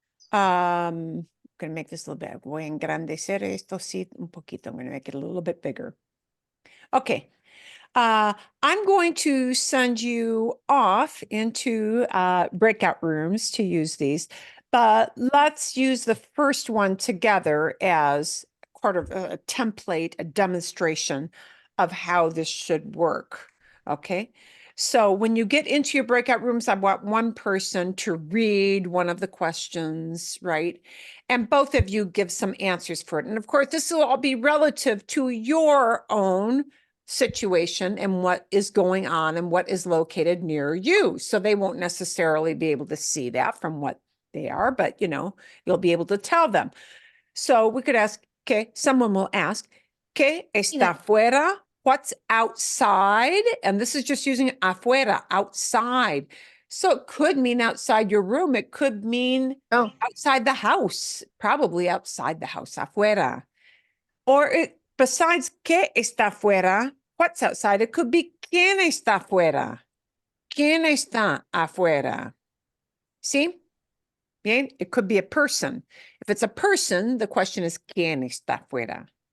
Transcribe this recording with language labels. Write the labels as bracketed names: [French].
[English] I'm going to make this a little bit. [Spanish] Voy a engrandecer esto sí un poquito. [English] I'm going to make it a little bit bigger. Okay. I'm going to send you off into breakout rooms to use these, but let's use the first one together as part of a template, a demonstration of how this should work. Okay. So when you get into your breakout rooms, I want one person to read one of the questions, right? And both of you give some answers for it. And of course, this will all be relative to your own situation and what is going on and what is located near you. So they won't necessarily be able to see that from what they are, but you'll be able to tell them. So we could ask, okay, someone will ask, [Spanish] ¿Qué está afuera? [English] What's outside? And this is just using afuera, outside. So it could mean outside your room. It could mean outside the house, probably outside the house, afuera. Or besides [Spanish] ¿qué está afuera? [English] What's outside? [Spanish] It could be ¿quién está afuera? ¿Quién está afuera? See? Bien? [English] It could be a person. If it's a person, the question is [Spanish] ¿quién está afuera?